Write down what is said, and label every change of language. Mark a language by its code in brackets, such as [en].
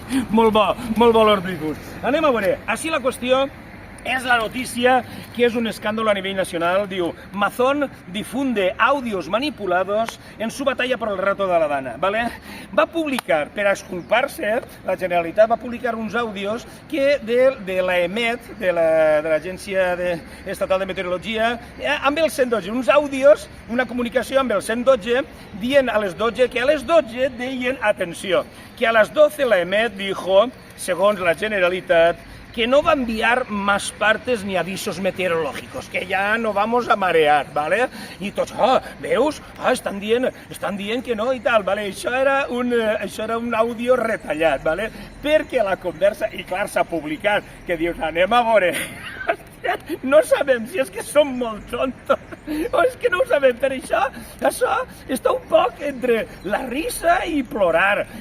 [ca] Molt bo l'Hortífus. Anem a veure, així la qüestió és la notícia que és un escàndol a nivell nacional. [es] Diu, Amazon difunde audios manipulados en su batalla por el reto de la dana. ¿Vale? [ca] Va publicar, per a exculpar-se, la Generalitat va publicar uns àudios que de l'EMET, de l'Agència Estatal de Meteorologia, amb el 112, uns àudios, una comunicació amb el 112, dient a les 12 que a les 12 deien, atenció, que a les 12 l'EMET dijo, segons la Generalitat, [es] que no va a enviar más partes ni avisos meteorológicos, que ya no vamos a marear, [ca] ¿vale? Y tots, veus? Estan dient que no i tal, ¿vale? Això era un àudio retallat, ¿vale? Perquè la conversa, i clar, s'ha publicat, que dius, anem a veure, no sabem si és que som molt tontos o és que no ho sabem, per això està un poc entre la risa i plorar.